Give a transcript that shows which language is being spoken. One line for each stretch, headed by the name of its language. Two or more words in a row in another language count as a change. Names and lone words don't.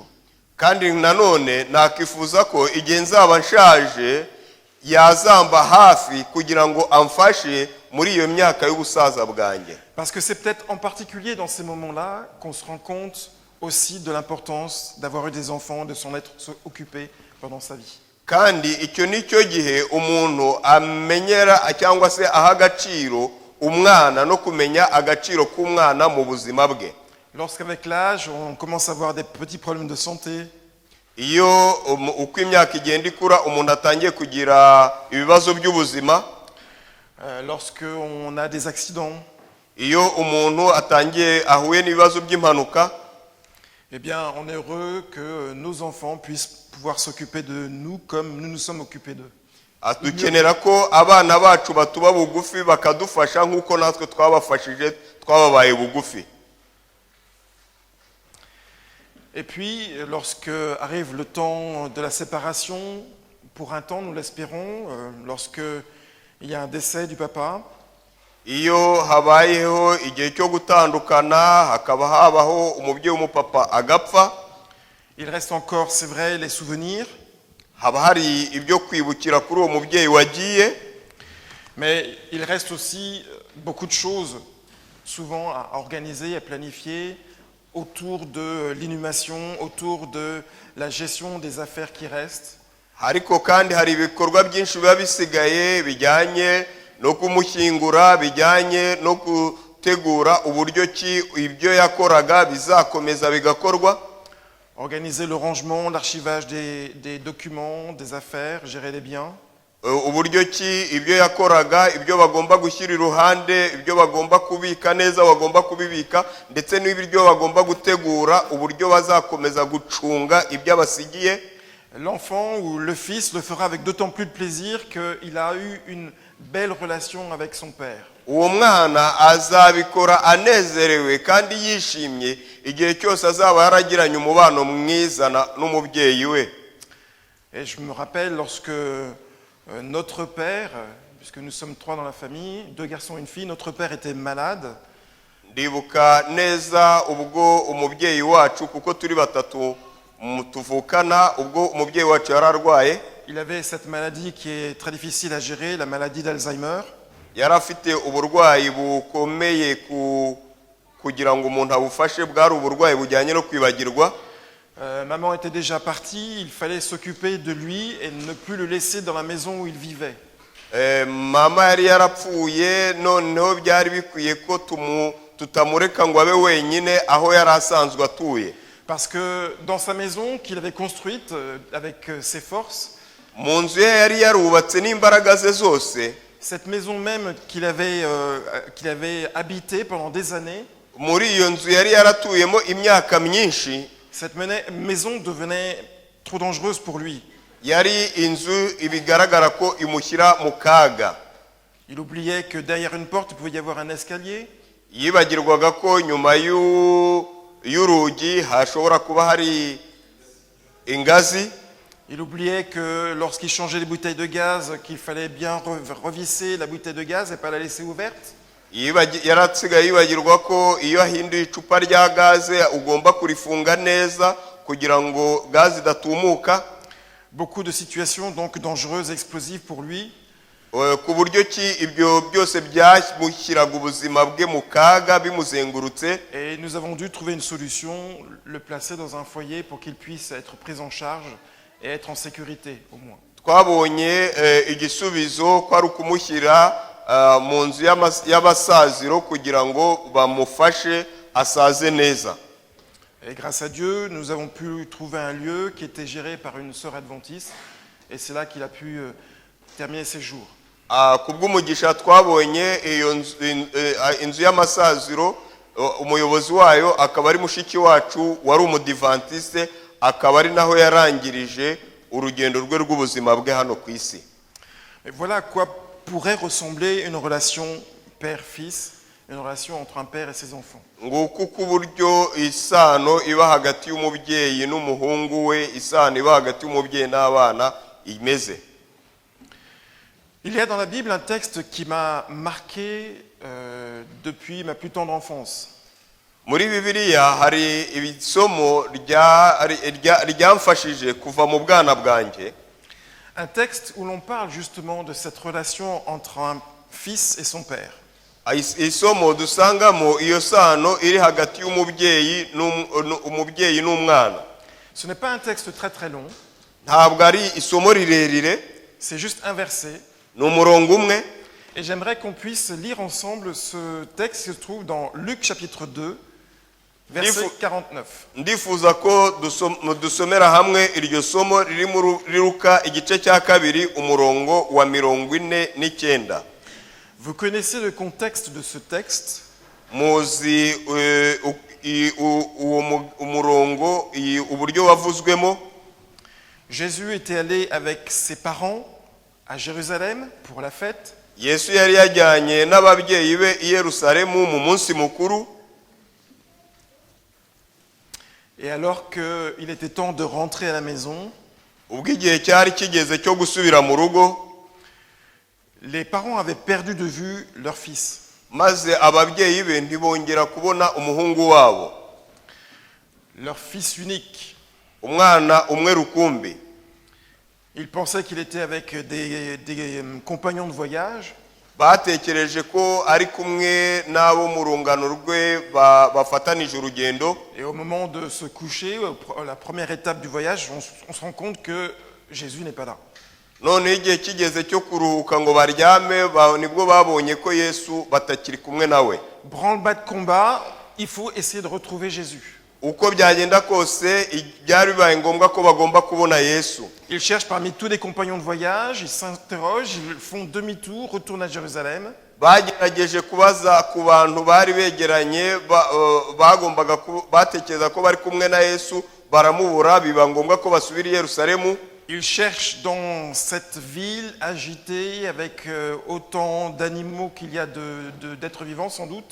Kinyarwanda: kandi nanone nakifuza ko igihe nzaba nshaje yazamba hafi kugira ngo amfashe muri iyo myaka y'ubusaza bwanjye.
French: Parce que c'est peut-être en particulier dans ces moments-là qu'on se rend compte aussi de l'importance d'avoir eu des enfants, de s'en être occupé pendant sa vie.
Kinyarwanda: kandi icyo nicyo gihe umuntu amenyera cyangwa se aha agaciro umwana no kumenya agaciro k'umwana mu buzima bwe.
French: Lorsqu'avec l'âge, on commence à avoir des petits problèmes de santé,
Kinyarwanda: iyo uko imyaka igenda ikura umuntu atangiye kugira ibibazo by'ubuzima,
French: lorsqu'on a des accidents,
Kinyarwanda: iyo umuntu ahuye n'ibibazo by'impanuka,
French: eh bien, on est heureux que nos enfants puissent pouvoir s'occuper de nous comme nous nous sommes occupés d'eux.
Kinyarwanda: dukenera ko abana bacu batuba bugufi bakadufasha nk'uko natwe twabafashije twababaye bugufi.
French: Et puis, lorsque arrive le temps de la séparation, pour un temps, nous l'espérons, lorsque il y a un décès du papa,
Kinyarwanda: iyo habayeho igihe cyo gutandukana hakaba habaho umubyeyi w'umupapa agapfa,
French: il reste encore, c'est vrai, les souvenirs,
Kinyarwanda: haba hari ibyo kwibukira kuri uwo mubyeyi wagiye,
French: mais il reste aussi beaucoup de choses, souvent à organiser, à planifier, autour de l'inhumation, autour de la gestion des affaires qui restent.
Kinyarwanda: ariko kandi hari ibikorwa byinshi biba bisigaye bijyanye no kumushyingura, bijyanye no gutegura uburyo ki ibyo yakoraga bizakomeza bigakorwa.
French: Organiser le rangement, l'archivage des documents, des affaires, gérer les biens.
Kinyarwanda: uburyo ki ibyo yakoraga, ibyo bagomba gushyira iruhande, ibyo bagomba kubika neza bagomba kubibika, ndetse n'ibyo bagomba gutegura uburyo bazakomeza gucunga ibyo abasigiye.
French: L'enfant ou le fils le fera avec d'autant plus de plaisir qu'il a eu une belle relation avec son père.
Kinyarwanda: Uwo mwana azabikora anezerewe kandi yishimye igihe cyose azaba yaragiranye umubano mwiza n'umubyeyi we.
French: Et je me rappelle lorsque notre père, puisque nous sommes 3 dans la famille, 2 garçons et une fille, notre père était malade.
Kinyarwanda: Ndibuka neza ubwo umubyeyi wacu, kuko turi batatu tuvukana, ubwo umubyeyi wacu yararwaye.
French: Il avait cette maladie qui est très difficile à gérer, la maladie d'Alzheimer.
Kinyarwanda: Yari afite uburwayi bukomeye kugira ngo umuntu abufashe, bwari uburwayi bujyanye no kwibagirwa.
French: Maman était déjà partie, il fallait s'occuper de lui et ne plus le laisser dans la maison où il vivait.
Kinyarwanda: Mama yari yarapfuye, noneho byari bikwiye ko tutamureka ngo abe wenyine aho yari asanzwe atuye.
French: Parce que dans sa maison qu'il avait construite avec ses forces,
Kinyarwanda: mu nzu ye yari yarubatse n'imbaraga ze zose,
French: cette maison même qu'il avait habitée pendant des années,
Kinyarwanda: muri iyo nzu yari yaratuyemo imyaka myinshi,
French: cette maison devenait trop dangereuse pour lui.
Kinyarwanda: yari inzu ibigaragara ko imushyira mu kaga.
French: Il oubliait que derrière une porte il pouvait y avoir un escalier.
Kinyarwanda: Yibagirwaga ko nyuma y'urugi hashobora kuba hari ingazi.
French: Il oubliait que lorsqu'il changeait les bouteilles de gaz, qu'il fallait bien revisser la bouteille de gaz et pas la laisser ouverte.
Kinyarwanda: Yarasigaye yibagirwa ko iyo ahinduye icupa rya gaze ugomba kurifunga neza kugira ngo gaze idatumuka.
French: Beaucoup de situations donc dangereuses et explosives pour lui.
Kinyarwanda: Ku buryo ki ibyo byose byamushyiraga ubuzima bwe mu kaga bimuzengurutse.
French: Et nous avons dû trouver une solution, le placer dans un foyer pour qu'il puisse être pris en charge et être en sécurité au moins.
Kinyarwanda: Twabonye igisubizo ko ari ukumushyira mu nzu y'abasaziro kugira ngo bamufashe asaze neza.
French: Et grâce à Dieu, nous avons pu trouver un lieu qui était géré par une sœur adventiste et c'est là qu'il a pu terminer ses jours.
Kinyarwanda: Kubw'umugisha twabonye iyo inzu y'amasaziro, umuyobozi wayo akaba ari mushiki wacu wari umudivantiste, akaba ari naho yarangirije urugendo rwe rw'ubuzima bwe hano ku isi.
French: Et voilà à quoi pourrait ressembler une relation père-fils, une relation entre un père et ses enfants.
Kinyarwanda: Nguko kuburyo isano iba hagati y'umubyeyi n'umuhungu we, isano iba hagati y'umubyeyi n'abana imeze.
French: Il y a dans la Bible un texte qui m'a marqué depuis ma plus tendre enfance.
Kinyarwanda: muri bibiliya hari ibisomo ryamfashije kuva mu bwana bwanjye.
French: Un texte où l'on parle justement de cette relation entre un fils et son père.
Kinyarwanda: Isomo dusangamo iyo sano iri hagati y'umubyeyi n'umwana.
French: Ce n'est pas un texte très très long,
Kinyarwanda: Ntabwo ari isomo rirerire,
French: c'est juste un verset.
Kinyarwanda: ni umurongo umwe.
French: Et j'aimerais qu'on puisse lire ensemble ce texte qui se trouve dans Luc chapitre 2, verset 49.
Kinyarwanda: Ndifuza ko dusomera hamwe iryo somo riri muri Luka igice cya kabiri umurongo wa 49.
French: Vous connaissez le contexte de ce texte.
Kinyarwanda: Muzi umurongo uburyo wavuzwemo.
French: Jésus était allé avec ses parents à Jérusalem pour la fête.
Kinyarwanda: Yesu yari yajyanye n'ababyeyi be i Yerusalemu mu munsi mukuru.
French: Et alors qu'il était temps de rentrer à la maison,
Kinyarwanda: Ubwo igihe cyari kigeze cyo gusubira mu rugo,
French: les parents avaient perdu de vue leur fils.
Kinyarwanda: maze ababyeyi be ntibongera kubona umuhungu wabo,
French: Leur fils unique.
Kinyarwanda: umwana umwe rukumbi.
French: Ils pensaient qu'il était avec des compagnons de voyage.
Kinyarwanda: Batekereje ko ari kumwe n'abo mu rungano rwe bafatanije urugendo.
French: Et au moment de se coucher, la première étape du voyage, on se rend compte que Jésus n'est pas là.
Kinyarwanda: None igihe kigeze cyo kuruhuka ngo baryame, nibwo babonye ko Yesu batakiri kumwe nawe.
French: Branle-bas de combat, il faut essayer de retrouver Jésus.
Kinyarwanda: Uko byagenda kose byari bibaye ngombwa ko bagomba kubona Yesu.
French: Ils cherchent parmi tous les compagnons de voyage, ils s'interrogent, ils font demi-tour, retournent à Jérusalem.
Kinyarwanda: Bagerageje kubaza ku bantu bari begeranye, batekereza ko bari kumwe na Yesu, baramubura, biba ngombwa ko basubira i Yerusalemu.
French: Ils cherchent dans cette ville agitée avec autant d'animaux qu'il y a d'êtres vivants sans doute.